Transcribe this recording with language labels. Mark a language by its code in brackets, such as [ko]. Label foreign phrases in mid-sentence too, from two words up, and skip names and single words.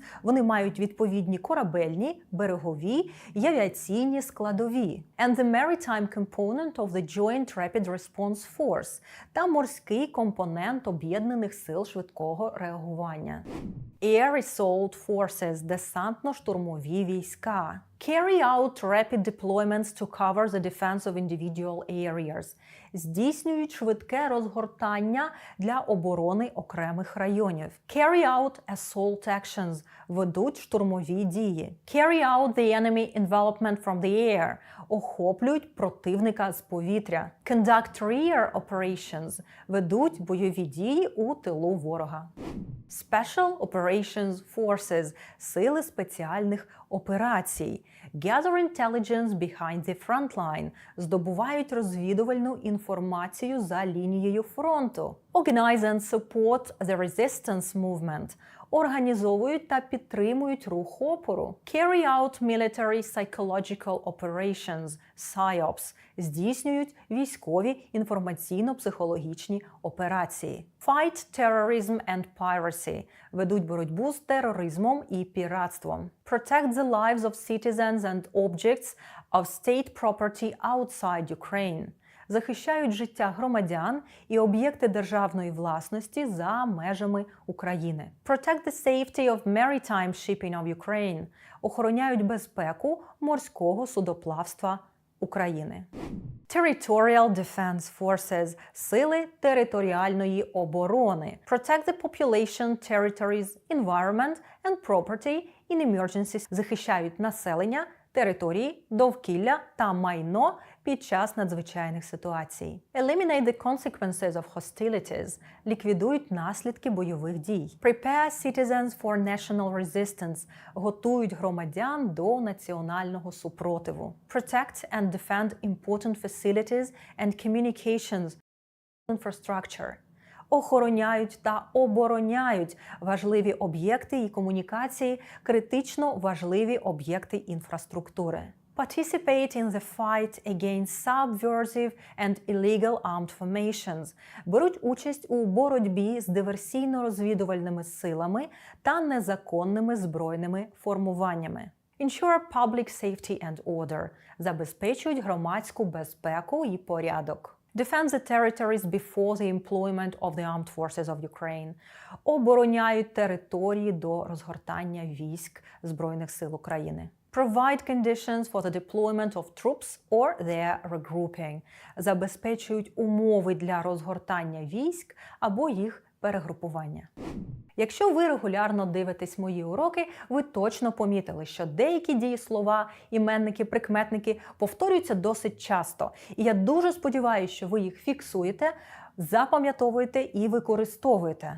[uk] Вони мають відповідні корабельні, берегові і авіаційні складові. [en] And the maritime component of the Joint Rapid Response Force [uk] та морський компонент Об'єднаних сил швидкого реагування. [en] Air Assault Forces – [uk] десантно-штурмові війська. [en] Carry out rapid deployments to cover the defense of individual areas. [uk] Здійснюють швидке розгортання для оборони окремих районів. [en] Carry out assault actions. [uk] Ведуть штурмові дії. [en] Carry out the enemy envelopment from the air. [uk] Охоплюють противника з повітря. [en] Conduct rear operations. [uk] Ведуть бойові дії у тилу ворога. [en] Special Operations Forces – [uk] сили спеціальних операцій. [en] Gather intelligence behind the front line – [uk] здобувають розвідувальну інформацію за лінією фронту. [en] Organize and support the resistance movement – [uk] організовують та підтримують рух опору. [en] Carry out military psychological operations – PSYOPs – [uk] здійснюють військові інформаційно-психологічні операції. [en] Fight terrorism and piracy – [uk] ведуть боротьбу з тероризмом і піратством. [en] Protect the lives of citizens and objects of state property outside Ukraine – [uk] захищають життя громадян і об'єкти державної власності за межами України. [en] Protect the safety of maritime shipping of Ukraine – [uk] охороняють безпеку морського судоплавства України. [en] Territorial Defense Forces – [uk] сили територіальної оборони. [en] Protect the population, territories, environment and property in emergencies – [uk] захищають населення, території, довкілля та майно під час надзвичайних ситуацій. [en] Eliminate the consequences of hostilities – [uk] ліквідують наслідки бойових дій. [en] Prepare citizens for national resistance – [uk] готують громадян до національного супротиву. [en] Protect and defend important facilities and communications infrastructure – [uk] охороняють та обороняють важливі об'єкти і комунікації, критично важливі об'єкти інфраструктури. [en] Participate in the fight against subversive and illegal armed formations. [uk] Беруть участь у боротьбі з диверсійно-розвідувальними силами та незаконними збройними формуваннями. [en] Ensure public safety and order. [uk] Забезпечують громадську безпеку і порядок. [en] Defend the territories before the employment of the armed forces of Ukraine. [uk] Обороняють території до розгортання військ Збройних сил України. [en] Provide conditions for the deployment of troops or their regrouping. [uk] Забезпечують умови для розгортання військ або їх перегрупування. Якщо ви регулярно дивитесь мої уроки, ви точно помітили, що деякі дієслова, іменники, прикметники повторюються досить часто. І я дуже сподіваюся, що ви їх фіксуєте, запам'ятовуєте і використовуєте.